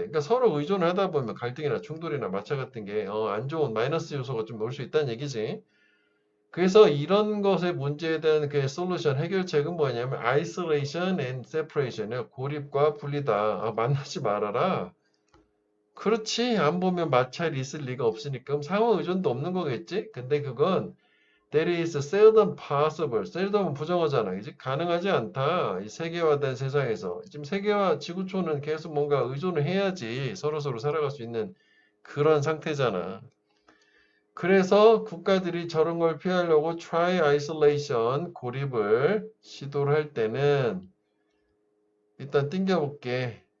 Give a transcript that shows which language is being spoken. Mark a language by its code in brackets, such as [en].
[ko] 그러니까 서로 의존을 하다 보면 갈등이나 충돌이나 마찰 같은 게 안 좋은 마이너스 요소가 좀 올 수 있다는 얘기지. 그래서 이런 것의 문제에 대한 그 솔루션 해결책은 뭐냐면 [en] isolation and separation [ko] 이야. 고립과 분리다. 만나지 말아라. 그렇지. 안 보면 마찰이 있을 리가 없으니까. 그럼 상호 의존도 없는 거겠지? 근데 그건 [en] That is seldom possible. [ko] seldom은 부정어잖아. 그지? 가능하지 않다. 이 세계화된 세상에서. 지금 세계화 지구촌은 계속 뭔가 의존을 해야지 서로서로 살아갈 수 있는 그런 상태잖아. 그래서 국가들이 저런 걸 피하려고 [en] try isolation, [ko] 고립을 시도를 할 때는 일단 띵겨볼게.